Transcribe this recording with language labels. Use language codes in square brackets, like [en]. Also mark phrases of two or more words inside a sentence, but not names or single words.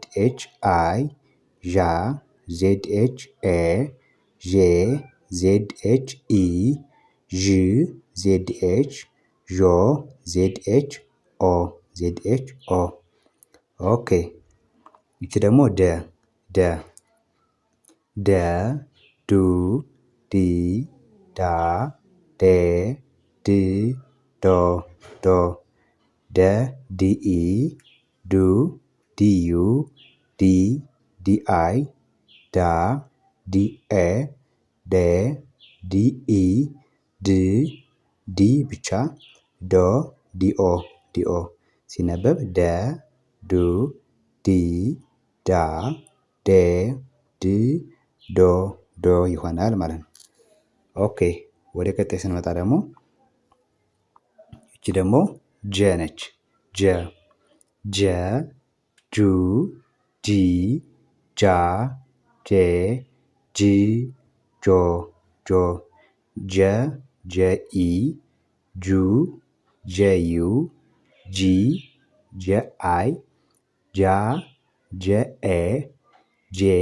[en] H I [am] ዣ [en] Z H A [am] ዤ [en] Z H E [am] ዥ [en] Z H [am] ዦ [en] Z H O Z H O። [am] ኦኬ ይቺ ደግሞ ደ ደ ደ ዱ ዲ ዳ ዴ ድ ዶ ዶ ደ ዲኢ ዱ ዲዩ ዲ ዲአይ ዳ ዲኤ ዴ ዲኢ ድ ዲ ብቻ ዶ ዲኦ ዲኦ ሲነበብ ደ ዱ ዲ ዳ ዴ ድ ዶ ዶ ይሆናል ማለት ነው። ኦኬ ወደ ቀጣይ ስንመጣ ደግሞ እቺ ደግሞ ጀ ነች። ጀ ጀ ጁ ጂ ጃ ጄ ጂ ጆ ጆ ጀ ጀኢ ጁ ጀዩ ጂ ጀአይ ጃ ጀኤ ጄ